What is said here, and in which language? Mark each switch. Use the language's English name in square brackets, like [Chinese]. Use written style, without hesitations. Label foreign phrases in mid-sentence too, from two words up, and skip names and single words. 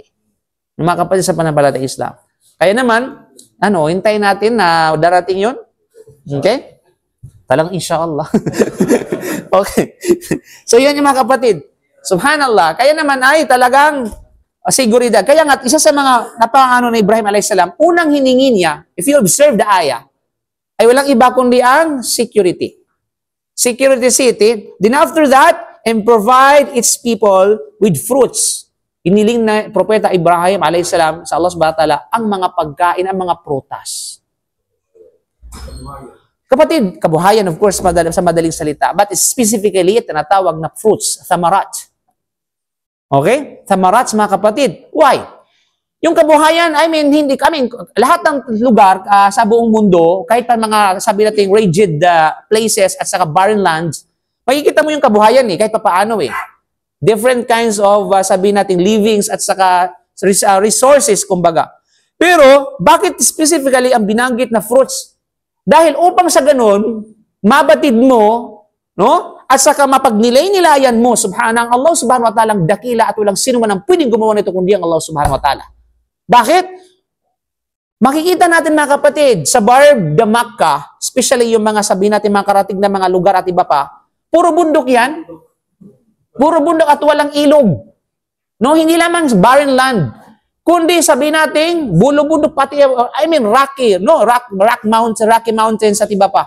[Filipino] Mga kapatid sa pananampalataya Islam. Kaya naman, hintayin natin na darating yon. Okay? Talang insyaAllah. Okay. So, yun yung mga kapatid. Subhanallah. Kaya naman ay talagang siguridad. Kaya nga, isa sa mga napangano ni Ibrahim a.s. unang hiningi niya, [English] if you observe the ayah, [Filipino] ay walang iba kundi ang security. [English] Security city. Then after that, and provide its people with fruits. [Filipino] Iniling na Propeta Ibrahim a.s. sa Allah [Arabic] سبحانه وتعالى [Filipino] ang mga pagkain, ang mga prutas. Kapatid, kabuhayan, [English] of course, [Filipino] sa madaling salita. But specifically, tinatawag na fruits, thamarat. Okay? Thamarat, mga kapatid. Why? Yung kabuhayan, lahat ng lugar sa buong mundo, kahit pa mga, sabi natin, [English] rigid places [Filipino] at saka [English] barren lands, [Filipino] makikita mo yung kabuhayan kahit pa paano [English] Different kinds of, [Filipino] sabi natin, livings at saka resources, kumbaga. Pero, bakit specifically ang binanggit na fruits? Dahil upang sa ganun, mabatid mo, at saka mapagnilay-nilayan mo, subhanang Allah [Arabic] سبحانه وتعالى [Filipino] ang dakila at walang sino man ang pwedeng gumawa nito kundi ang Allah [Arabic] سبحانه وتعالى. [Filipino] Bakit? Makikita natin mga kapatid, sa Barb de Makkah, especially yung mga sabihin natin mga karatig na mga lugar at iba pa, puro bundok yan. Puro bundok at walang ilog. Hindi lamang [English] barren land. [Filipino] Kundi sabihin natin, bulo-bundok pati, rocky, Rocky Mountains at iba pa.